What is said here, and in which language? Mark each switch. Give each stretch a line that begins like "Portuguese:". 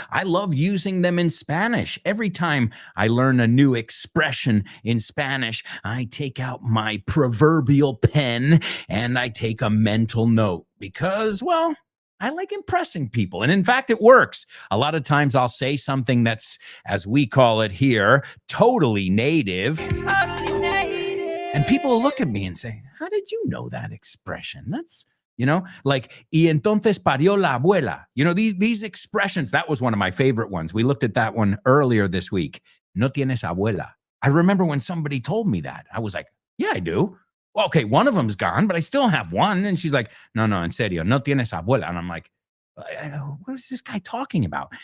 English: I love using them in Spanish. Every time I learn a new expression in Spanish, I take out my proverbial pen and I take a mental note because, well, I like impressing people. And in fact, it works. A lot of times I'll say something that's, as we call it here, totally native. And people will look at me and say, how did you know that expression? That's, you know, like,
Spanish: y entonces parió la abuela.
English: You know, these expressions, that was one of my favorite ones. We looked at that one earlier this week.
Spanish: No tienes abuela.
English: I remember when somebody told me that. I was like, yeah, I do. Well, okay, one of them's gone, but I still have one. And she's like,
Spanish: no, en serio, no tienes abuela.
English: And I'm like, what is this guy talking about?